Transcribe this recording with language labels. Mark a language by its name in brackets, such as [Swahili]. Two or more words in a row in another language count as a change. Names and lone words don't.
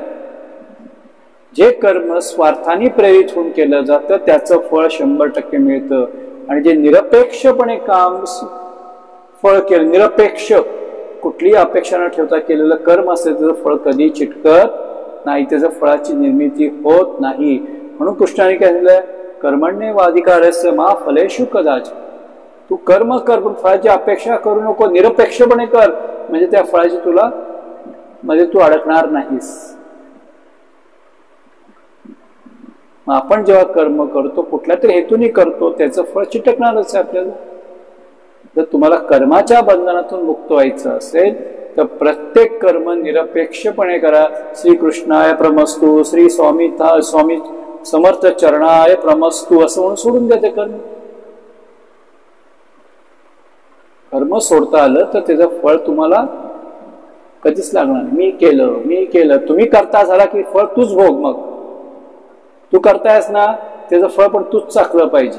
[Marathi] जे कर्म स्वार्थाने प्रेरित होऊन केलं जातं त्याचं फळ 100% मिळतं, आणि जे निरपेक्षपणे काम फळ केलं, निरपेक्ष कुठलीही अपेक्षा न ठेवता केलेलं कर्म असेल त्याचं फळ कधी चिटकत नाही, त्याच्या फळाची निर्मिती होत नाही. म्हणून कृष्णाने काय सांगितलं, [Sanskrit] कर्मण्ये वाधिकारस्य मा फलेषु कदाचित्. [Marathi] तू कर्म कर पण फळाची अपेक्षा करू नको, निरपेक्षपणे कर, म्हणजे त्या फळाची तुला म्हणजे तू अडकणार नाहीस. आपण जेव्हा कर्म करतो कुठल्या तरी हेतूने करतो त्याचं फळ चिटकणारच आहे आपल्याला. जर तुम्हाला कर्माच्या बंधनातून मुक्त व्हायचं असेल तर प्रत्येक कर्म निरपेक्षपणे करा. [Sanskrit] श्रीकृष्णाय प्रमस्तु, श्री स्वामी समर्थ चरणाय प्रमस्तु [Marathi] असं म्हणून सोडून द्या ते कर्म. कर्म सोडता आलं तर त्याचं फळ तुम्हाला कधीच लागणार नाही. मी केलं तुम्ही करता झाला की फळ तूच भोग. मग तू करतायस ना त्याचं फळ पण तूच चाकलं पाहिजे.